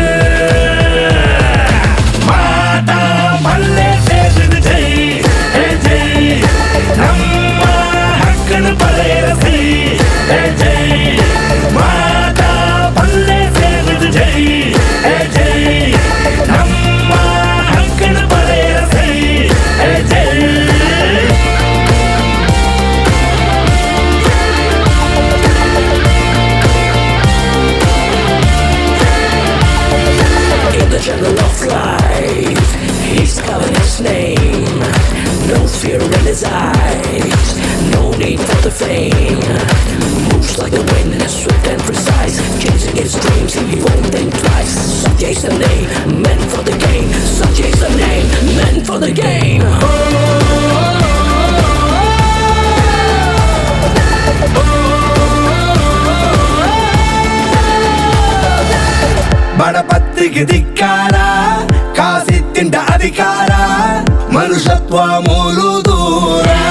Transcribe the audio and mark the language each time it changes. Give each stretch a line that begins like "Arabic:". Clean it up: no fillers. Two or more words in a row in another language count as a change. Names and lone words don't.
Tulu: ಮಲ್ಲೆ ಸೇರಿದ ಜೈ ಹೇ ಜೈ ನಮ್ಮ ಹಕ್ಕನ ಪಡೆಯರ ಸೈ ಹೇ ಜೈ ಮಾತಾ ಮಲ್ಲೆ ಸೇರಿದ ಜೈ ಹೇ ಜೈ ನಮ್ಮ ಹಕ್ಕನ ಪಡೆಯರ ಸೈ ಹೇ ಜೈ
English: In the jungle of life, he's calling his name. No fear in his eyes, no need for the fame. Moves like the wind, swift and precise, chasing his dreams, he won't think twice. Sanjay's the name, meant for the game. Sanjay's the name, meant for the game.
Tulu: ಬಡಪತ್ತಿಗೆ ಧಿಕ್ಕಾರ ಕಾಸಿತ್ತಿಂಡ ಅಧಿಕಾರ ಮನುಷ್ಯತ್ವ ಮೂಲು ದೂರ